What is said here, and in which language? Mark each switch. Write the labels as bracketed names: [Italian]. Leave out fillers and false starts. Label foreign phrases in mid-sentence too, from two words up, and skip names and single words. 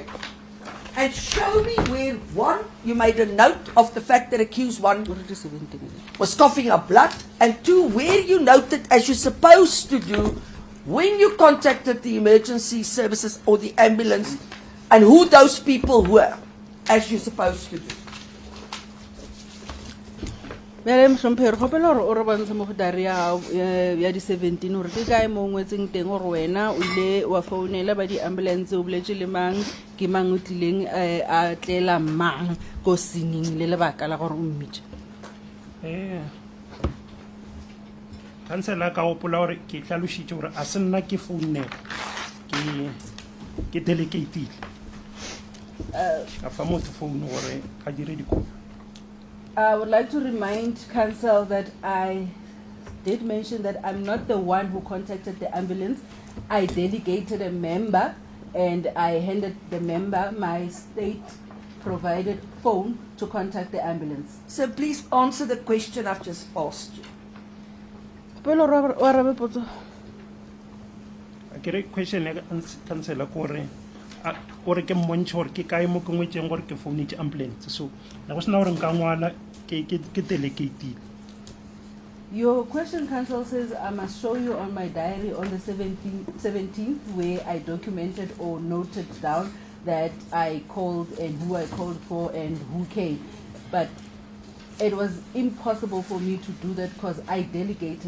[English] And show me where, one, you made a note of the fact that accused one was coughing up blood, and two, where you noted, as you're supposed to do, when you contacted the emergency services or the ambulance, and who those people were, as you're supposed to do. [Tswana] Bele mhlomphe re gopela gore o re bontshe mo go diary ya di 17 gore ke kae mo ngwetseng teng gore wena o ile wa founela ba di ambulance o boletse le mang ke mang o tlileng a tlela mang go singing le lebaka la gore o mmitse. Kansela ka gopola gore ke tlhalositse gore a se nna ke founne ke delegate a fa motho phone gore a dire dikopo. [English] I would like to remind counsel that I did mention that I'm not the one who contacted the ambulance. I delegated a member and I handed the member my state-provided phone to contact the ambulance. So please answer the question I've just asked you. [Tswana] A kere question ya kansela kore gore ke mmontshe gore ke kae mo ke ngwetseng gore ke founetse ambulance, so na go sena gore nka ngwala ke delegate. [English] Your question, counsel, says I must show you on my diary on the 17th where I documented or noted down that I called and who I called for and who came. But it was impossible for me to do that because I delegated.